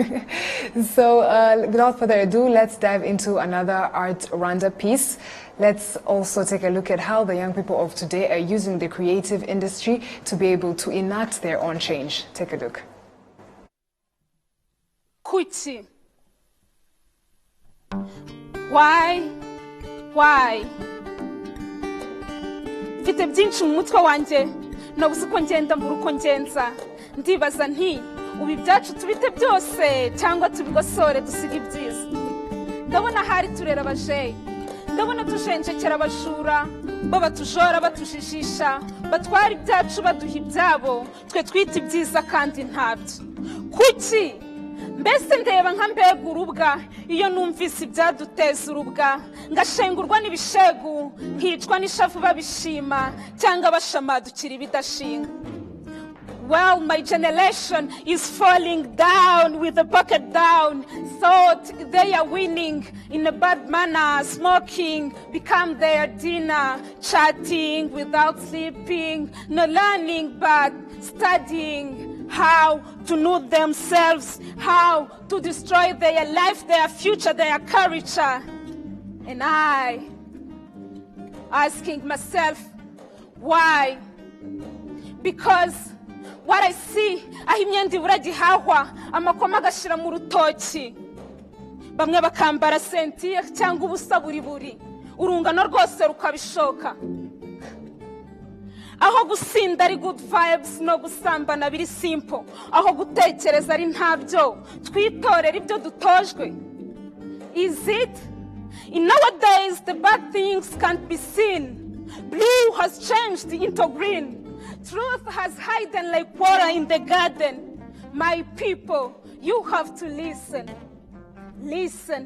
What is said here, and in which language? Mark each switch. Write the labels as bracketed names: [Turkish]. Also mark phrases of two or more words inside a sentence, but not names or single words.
[English] So without further ado, let's dive into another Art Rwanda piece. Let's also take a look at how the young people of today are using the creative industry to be able to enact their own change. Take a look. Kuchi. Why? [Kinyarwanda] Mfite byinshi mu mutwe wanjye nabuze uko ngenda mbura uko ngenza ndibaza nti ubu ibyacu tubite byose cyangwa tubigosore dusiga ibyiza ndabona hari turera abajeyi ndabona tujenjekera abajura bo batujora batujijisha batwara ibyacu baduha ibyabo twe twita ibyiza kandi ntabyo kuki mbese ndeba nka mbega urubwa iyo numvise ibyaduteza urubwa ngashengurwa n'ibishegu nkicwa n'ishavu babishima cyangwa bashamadukira ibidashinga. [English] Well, my generation is falling down with the bucket down, thought they are winning in a bad manner, smoking become their dinner, chatting without sleeping, no learning but studying how to know themselves, how to destroy their life, their future, their character. And I, asking myself, why? Because what I see, [Kinyarwanda] aho imyenda ibura gihahwa amakoma agashira mu rutoki bamwe bakambara sentire cyangwa ubusa buri urungano rwose rukabishoka aho gusinda ari [English] good vibes [Kinyarwanda] no gusambana biri simple aho gutekereza ari ntabyo twitorera ibyo dutojwe. [English] Is it? In nowadays the bad things can't be seen. Blue has changed into green. Truth has hidden like water in the garden. My people, you have to listen. Listen.